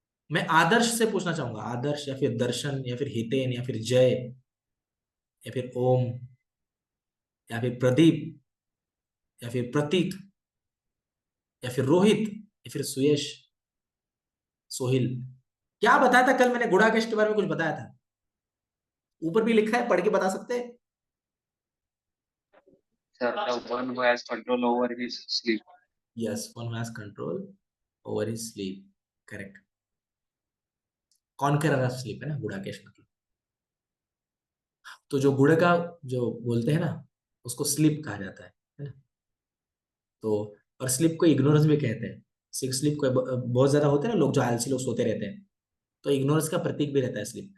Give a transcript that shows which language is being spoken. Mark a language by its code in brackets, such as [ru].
[hi] मैं आदर्श से पूछना चाहूंगा, आदर्श या फिर दर्शन या फिर हितेन या फिर जय या फिर ओम या फिर प्रदीप या फिर प्रतीक या फिर रोहित या फिर सुयश, सोहिल, क्या बताया था कल मैंने गुड़ाकेश के बारे में? कुछ बताया था, ऊपर भी लिखा है, पढ़ के बता सकते हैं? [en] Sir, the one who has control over his sleep. Yes, one who has control over his sleep, correct. Conqueror of sleep [hi] है ना गुड़ाकेश मतलब। तो जो गुड़ का जो बोलते हैं ना, उसको स्लीप कहा जाता है ना। तो और स्लीप को इग्नोरेंस भी कहते हैं। सिक्स स्लीप को बहुत ज्यादा होते हैं ना लोग, जो आलसी लोग सोते रहते हैं, तो इग्नोरेंस का प्रतीक भी रहता है स्लीप।